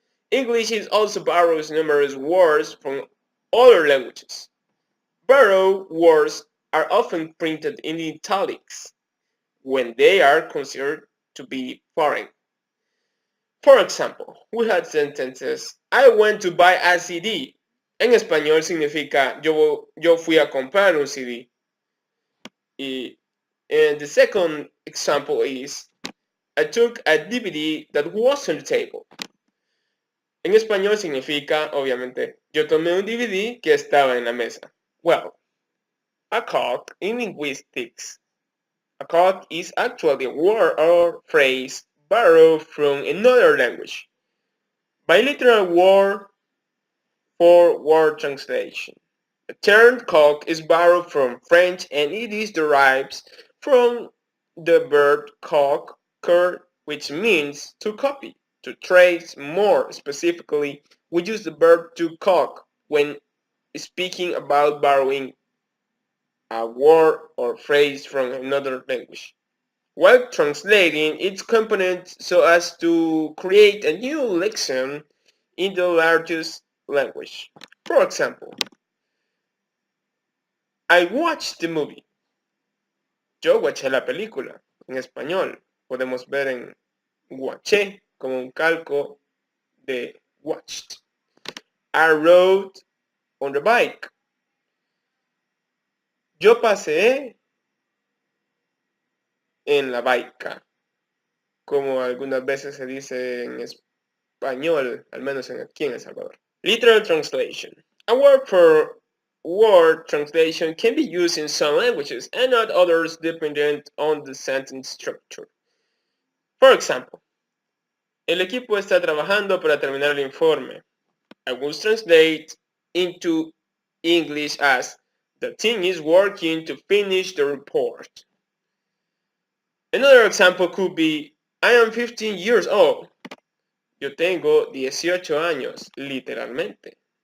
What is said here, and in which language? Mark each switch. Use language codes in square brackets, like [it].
[en] English is also borrows numerous words from other languages. Borrowed words are often printed in italics when they are considered to be foreign. For example, we had sentences: I went to buy a CD. [es] En español significa yo fui a comprar un CD. [en] And the second example is I took a DVD that was on the table. [es] En español significa, obviamente, yo tomé un DVD que estaba en la mesa. [en] Well, a calque in linguistics. A calque is actually a word or phrase borrowed from another language. Bilateral word for word translation. The term calque is borrowed from French and it is derived from the verb calquer, which means to copy. To trace more specifically, we use the verb to calque when speaking about borrowing a word or phrase from another language, while translating its components so as to create a new lexicon in the largest language. For example, I watched the movie. [es] Yo watché la película. En español podemos ver en watché como un calco de watched. [en] I rode on the bike. [es] Yo paseé en la bike, como algunas veces se dice en español, al menos aquí en El Salvador. [en] Literal translation. A word for word translation can be used in some languages and not others dependent on the sentence structure. For example, [es] el equipo está trabajando para terminar el informe. [en] I will translate into English as the team is working to finish the report. Another example could be I am 15 years old. [es] Yo tengo 18 años, literalmente.